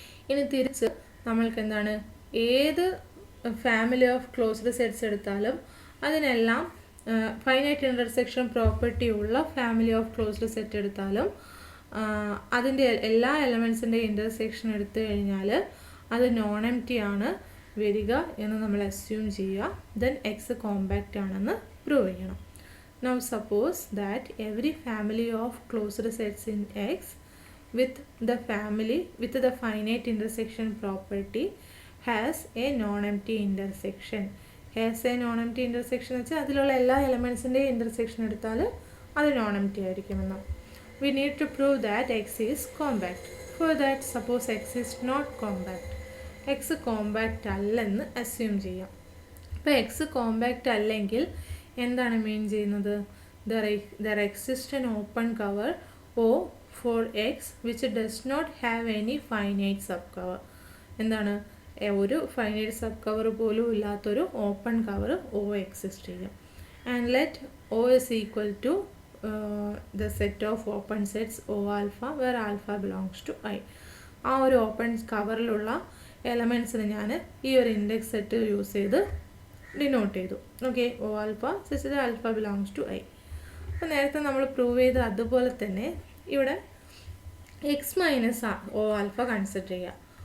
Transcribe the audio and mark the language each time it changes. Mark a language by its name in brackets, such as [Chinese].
[Malayalam] ഇനി തിരിച്ച് നമ്മൾക്ക് എന്താണ്, ഏത് ഫാമിലി ഓഫ് ക്ലോസ്ഡ് സെറ്റ്സ് എടുത്താലും അതിനെല്ലാം ഫൈനൈറ്റ് ഇൻ്റർസെക്ഷൻ പ്രോപ്പർട്ടി ഉള്ള ഫാമിലി ഓഫ് ക്ലോസ്ഡ് സെറ്റ് എടുത്താലും അതിൻ്റെ എല്ലാ എലമെൻറ്റ്സിൻ്റെ ഇൻ്റർസെക്ഷൻ എടുത്തു കഴിഞ്ഞാൽ അത് നോൺ എം ടി ആണ് വരിക എന്ന് നമ്മൾ അസ്യൂം ചെയ്യുക. ദെൻ എക്സ് കോമ്പാക്റ്റ് ആണെന്ന് പ്രൂവ് ചെയ്യണം. [English] Now suppose that every family of closed sets in X with the finite intersection property has a non-empty intersection. Has a non-empty intersection [Malayalam] വെച്ചാൽ അതിലുള്ള എല്ലാ എലമെൻറ്റ്സിൻ്റെ ഇൻ്റർസെക്ഷൻ എടുത്താൽ അത് നോൺ എം ടി ആയിരിക്കുമെന്ന്. [English] We need to prove that X is compact. For that, suppose X is not compact. [Malayalam] X compact അല്ലെന്ന് assume ചെയ്യാം. അപ്പോൾ X compact അല്ലെങ്കിൽ എന്താണ് മീൻ ചെയ്യുന്നത്? [English] There exists an open cover O for X which does not have any finite subcover. [Malayalam] എന്താണ്, ഒരു finite sub cover പോലും ഇല്ലാത്തൊരു ഓപ്പൺ കവർ O എക്സിസ്റ്റ് ചെയ്യും. [English] And let O is equal to the set of open sets O alpha where alpha belongs to I. [Malayalam] ആ ഒരു open കവറിലുള്ള എലമെൻറ്റ്സിന് ഞാൻ ഈ ഒരു ഇൻഡെക്സ് സെറ്റ് യൂസ് ചെയ്ത് ഡിനോട്ട് ചെയ്തു. Okay, O alpha such the alpha belongs to I. അപ്പോൾ നേരത്തെ നമ്മൾ പ്രൂവ് ചെയ്ത് അതുപോലെ തന്നെ ഇവിടെ X minus O alpha consider ചെയ്യുക.